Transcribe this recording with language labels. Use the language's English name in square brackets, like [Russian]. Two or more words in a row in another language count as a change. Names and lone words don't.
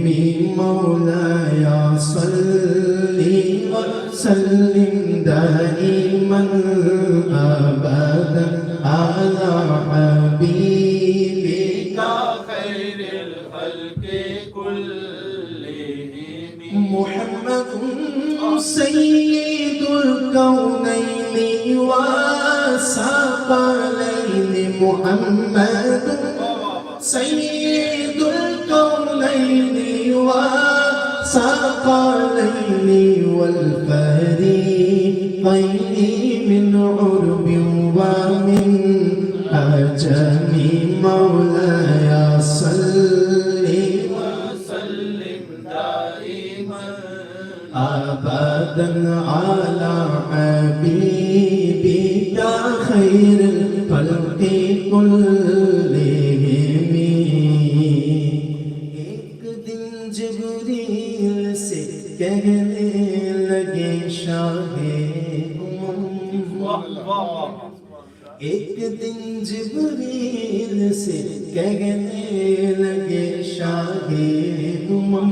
[Arabic] مولایا صلی وسلم دائما ابدا علی حبیبک خیر الخلق کلہم. محمد سید الکونین والثقلین. محمد سید الکونین والثقلین والفریقین من عرب ومن عجم. مولایا صلی وسلم دائما ابدا علی حبیبک خیر الخلق کلہم. [Urdu] ایک دن جبریل سے کہنے لگے شاہ امم. ایک دن جبریل سے کہنے لگے شاہ امم.